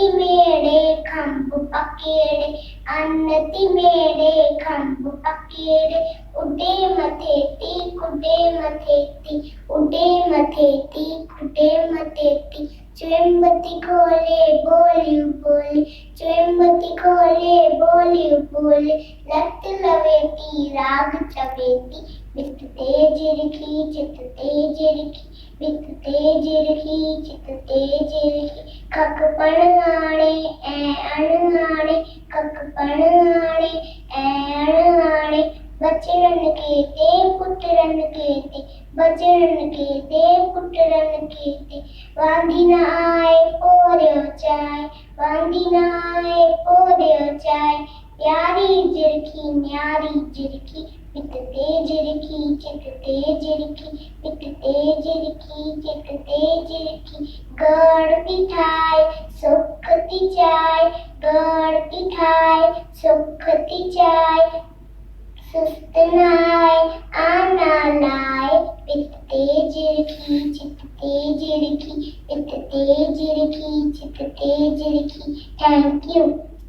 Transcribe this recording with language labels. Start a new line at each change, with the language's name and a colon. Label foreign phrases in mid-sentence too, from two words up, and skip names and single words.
Sindhi: मेरे खंभ पकेड़े, अन्नति मेरे खंभ पकेड़े, उडे मथेती कुडे मथेती, उडे मथेती कुडे मथेती, चुंबती खोले बोली बोली, चुंबती खोले बोली बोली, लत लवेती राग चवेती। वितते झिरकी चितते झिरकी, वितते झिरकी चितते झिरकी, खक पण आणे ऐं अण आणे, खक पण आणे ऐं अण आणे, बचड़न के ते पुटरन के ते, बचड़न के ते पुटरन के ते, वांदी न आए पोरियो चाय, वांदी न आए पोरियो चाय, प्यारी झिरकी न्यारी झिरकी। वितते झिरकी चितते झिरकी, वितते झिरकी चितते झिरकी, करती ठाय सुखती जाय, करती ठाय सुखती जाय, सुस्त न आए आना लाए। वितते झिरकी चितते झिरकी, वितते झिरकी चितते झिरकी।
English: Thank you.